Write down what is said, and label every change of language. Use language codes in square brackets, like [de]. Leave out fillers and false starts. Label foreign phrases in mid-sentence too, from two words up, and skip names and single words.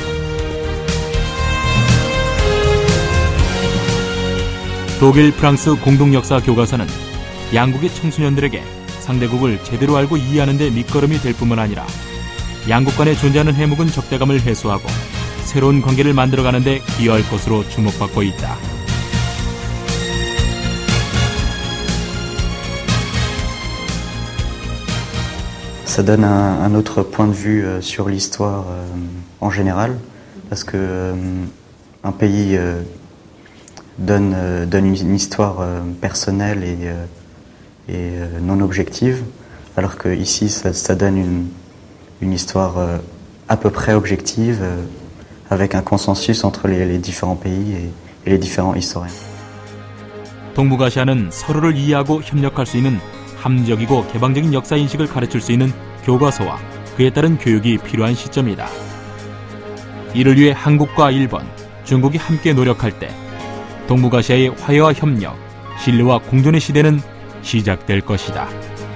[ko] 독일 프랑스 공동역사 교과서는 양국의 청소년들에게 상대국을 제대로 알고 이해하는 데 밑거름이 될 뿐만 아니라 양국 간에 존재하는 해묵은 적대감을 해소하고 새로운 관계를 만들어가는 데 기여할 것으로 주목받고 있다. [fr] Ça donne un autre point de vue sur l'histoire en général, parce que un pays donne une histoire personnelle et non objective, alors que ici ça donne une histoire à peu près objective, avec un consensus entre les différents pays et les différents historiens. [ko] 동북아시아는 서로를 이해하고 협력할 수 있는 합리적이고 개방적인 역사 인식을 가르칠 수 있는 교과서와 그에 따른 교육이 필요한 시점이다. 이를 위해 한국과 일본, 중국이 함께 노력할 때 동북아시아의 화해와 협력, 신뢰와 공존의 시대는 시작될 것이다.